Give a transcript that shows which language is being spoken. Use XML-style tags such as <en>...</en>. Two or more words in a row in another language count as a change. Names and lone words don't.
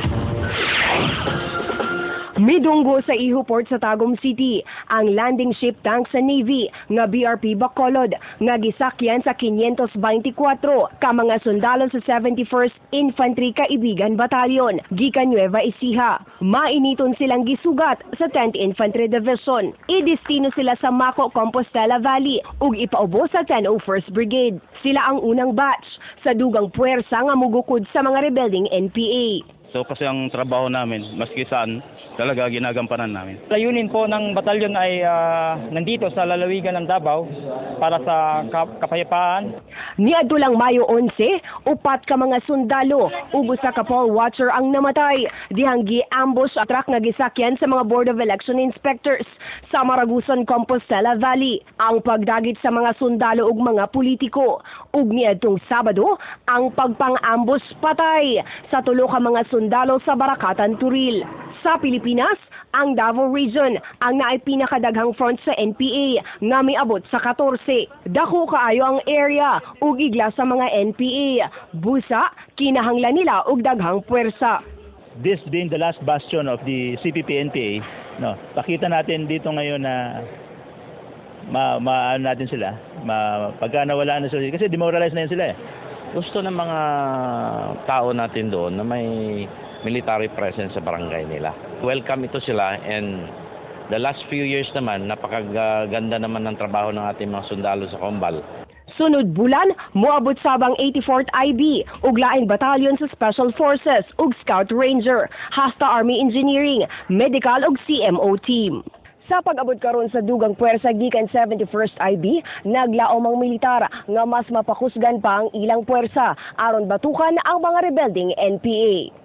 <ceb>Midunggo sa Iho Port sa Tagum City ang landing ship tank sa Navy nga BRP Bacolod nga gisakyan sa 524 ka mga sundalo sa 71st Infantry Kaibigan Battalion gikan Nueva Ecija. Mainiton silang gisugat sa 10th Infantry Division. Idestino sila sa Maco, Compostela Valley ug ipaubo sa 101st Brigade. Sila ang unang batch sa dugang puwersa nga mugukod sa mga rebelding NPA.</ceb> <tl>So kasi ang trabaho namin, maski saan, talaga ginagampanan namin. Layunin po ng batalyon ay nandito sa lalawigan ng Davao para sa kapayapaan.</tl> <ceb>Niadto lang Mayo 11, upat ka mga sundalo ug usa ka poll watcher ang namatay dihang gi-ambush ang truck nga gisakyan sa mga Board of Election Inspectors sa Maragusan, Compostela Valley. Ang pagdagit sa mga sundalo ug mga politiko ug niadtong Sabado ang pagpang-ambush patay sa tulo ka mga sundalo sa Barakatan, Turil. Sa Pilipinas, ang Davao Region ang naay pinakadaghang front sa NPA nga miabot sa 14. Dako kaayo ang area ug igla sa mga NPA. Busa, kinahanglan nila og daghang puwersa.</ceb> <en>This being the last bastion of the CPP-NPA,</en> <tl>no, pakita natin dito ngayon na maano natin sila, pagka nawala na sila, kasi demoralize na yan sila eh. Gusto ng mga tao natin doon na may military presence sa barangay nila. Welcome ito sila,</tl> <en>and the last few years</en> <tl>naman, napakaganda naman ng trabaho ng ating mga sundalo sa Combal.</tl> <ceb>Sunod bulan, moabot sabang 84th IB ug laing batalyon sa Special Forces ug Scout Ranger, hasta Army Engineering, Medical ug CMO team. Sa pag-abot karon sa dugang puwersa gikan 71st IB, naglaom ang militar nga mas mapakusgan pa ang ilang puwersa aron batukan ang mga rebelding NPA.</ceb>